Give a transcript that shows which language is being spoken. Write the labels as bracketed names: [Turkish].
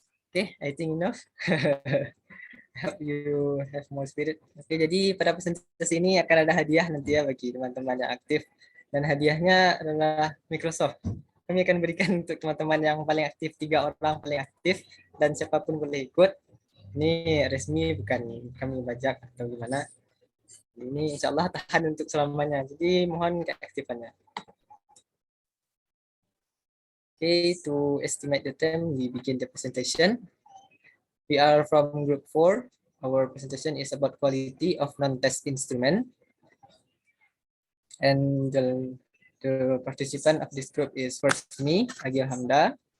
[English] Okay, I think enough. Help you have more spirit. [Indonesian] Oke, jadi pada presentasi ini akan ada hadiah nanti ya bagi teman-teman yang aktif. Dan hadiahnya adalah Microsoft. Kami akan berikan untuk teman-teman yang paling aktif, 3 orang paling aktif, dan siapapun boleh ikut. Ini resmi, bukan kami bajak atau gimana. Ini insya Allah tahan untuk selamanya. Jadi mohon keaktifannya. [English] Okay, to estimate the time, we begin the presentation. We are from group 4. Our presentation is about quality of non-test instrument. And the participant of this group is first me, Agil Hamda.